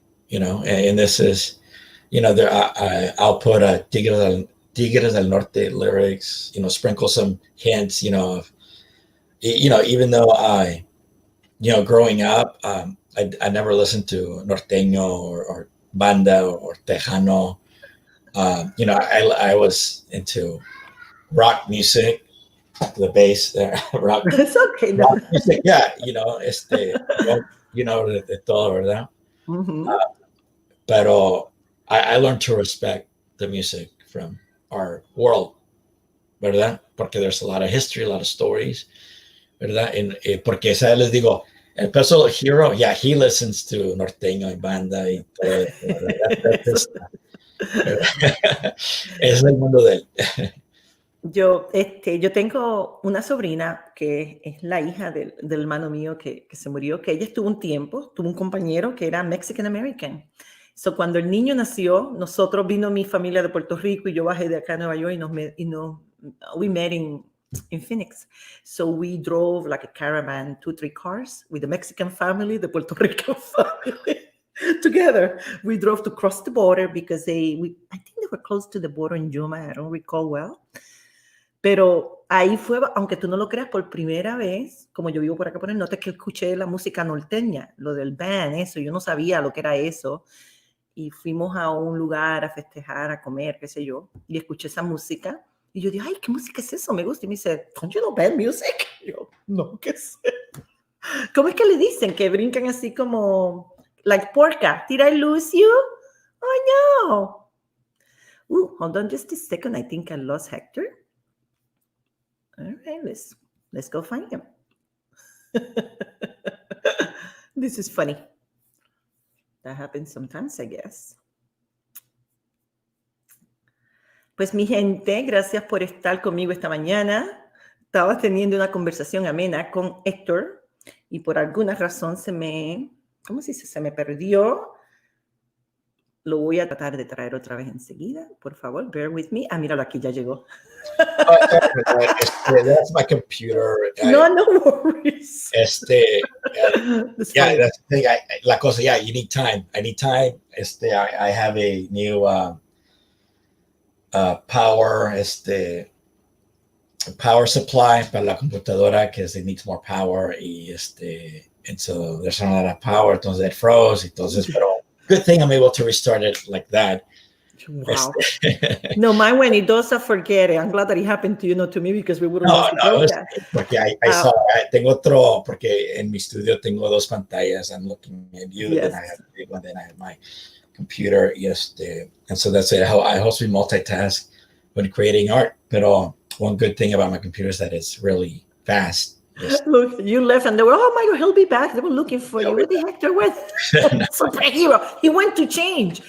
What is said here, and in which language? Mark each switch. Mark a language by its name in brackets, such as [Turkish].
[English] and this is, there I'll put a Tigres del Norte lyrics, sprinkle some hints, of, even though growing up, I never listened to norteño or banda or tejano. I was into rock music, the bass there, It's okay. No. rock music, yeah, rock, [Spanish] de todo, [English] ¿verdad? Mm-hmm. Pero I learned to respect the music from our world, ¿verdad? Porque there's a lot of history, a lot of stories, ¿verdad? [Spanish] Porque, ¿sabes? Les digo, el Peso Hero, yeah, [English] he listens to [Spanish] norteño y banda y todo eso, ¿verdad? Es el mundo de él. Yo tengo una sobrina que es la hija del hermano mío que se murió, que ella estuvo un tiempo, tuvo un compañero que era Mexican American. So, cuando el niño nació, vino mi familia de Puerto Rico y yo bajé de acá a Nueva York [English] we met in Phoenix. So we drove like a caravan, 2-3 cars with the Mexican family, the Puerto Rican family. Together, we drove to cross the border because I think they were close to the border in Yuma, I don't recall well. [Spanish] Pero ahí fue, aunque tú no lo creas, por primera vez, como yo vivo por acá por el norte, que escuché la música norteña, lo del band, eso, yo no sabía lo que era eso. Y fuimos a un lugar a festejar, a comer, qué sé yo, y escuché esa música. Y yo dije, ay, ¿qué música es eso? Me gusta. Y me dice, [English] don't you know band music? [Spanish] Y yo, no, ¿qué sé? ¿Cómo es que le dicen? Que brincan así como, [English] like porca. Did I lose you? Oh, no. Hold on just a second. I think I lost Hector. All right, let's go find him. This is funny. That happens sometimes, I guess. [Spanish] Pues mi gente, gracias por estar conmigo esta mañana. Estaba teniendo una conversación amena con Héctor y por alguna razón se me perdió. Lo voy a tratar de traer otra vez enseguida. Por favor, [English] bear with me. [Spanish] Ah, míralo, aquí ya llegó. [English] That's my computer. No worries. That's the thing. [Spanish] La cosa, [English] you need time. I need time. I have a new power, power supply [Spanish] para la computadora [English] because it needs more power and so there's not a lot of power, entonces it froze, entonces, pero good thing I'm able to restart it like that. Wow. No, mine, when it does, I forget it. I'm glad that it happened to you, not to me, because we wouldn't No, know that. [Spanish] porque [English] I saw, [Spanish] tengo otro, porque en mi estudio tengo dos pantallas. [English] I'm looking at you, Yes. then I have the big one, then I have my computer, and so that's it. I also multitask when creating art, pero one good thing about my computer is that it's really fast. Look, you left and they were, oh my God, he'll be back. They were looking for you. Where the Hector went? Superhero. He went to change.